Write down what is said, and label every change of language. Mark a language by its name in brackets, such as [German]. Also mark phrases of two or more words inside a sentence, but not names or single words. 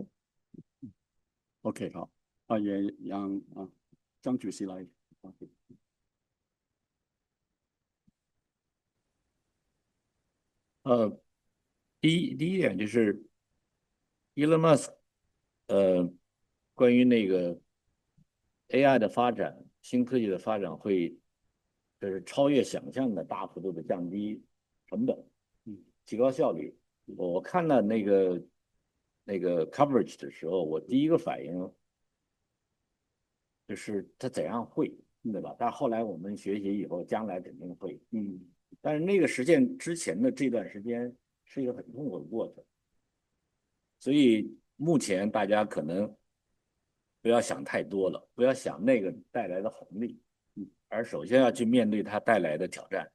[Chinese] OK， 好，也讓張主席來。第一點就是 Elon Musk，關於那個 AI 的發展、新科技的發展會，就是超越想象的大幅度的降低成本，提高效率。我看了那個 coverage 的時候，我第一個反應就是它怎樣會，對吧？但後來我們學習以後，將來肯定會。但是那個實現之前的這段時間是一個很痛苦的過程，所以目前大家可能不要想太多了，不要想那個帶來的紅利，而首先要去面對它帶來的挑戰。